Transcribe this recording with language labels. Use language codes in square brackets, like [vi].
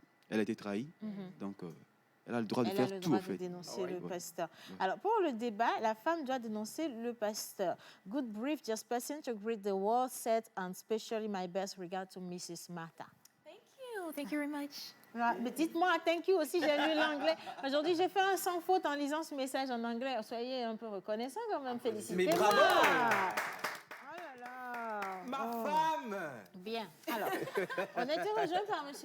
[fr] Elle a été trahie. Donc, elle a le droit de faire tout, au fait. Elle a le droit de dénoncer le pasteur. Alors, pour le débat, la femme doit dénoncer le pasteur. [en] Good brief, just passing to greet the world set, and especially my best regard to Mrs. Martha. Thank you very much. [fr] Mais dites-moi [en] thank you [fr] aussi, j'ai lu l'anglais. Aujourd'hui, j'ai fait un sans faute en lisant ce message en anglais. Soyez un peu reconnaissants quand même, félicitez-moi. Mais bravo! Oh là là! Ma femme! Bien. Alors, on a été rejoints par M.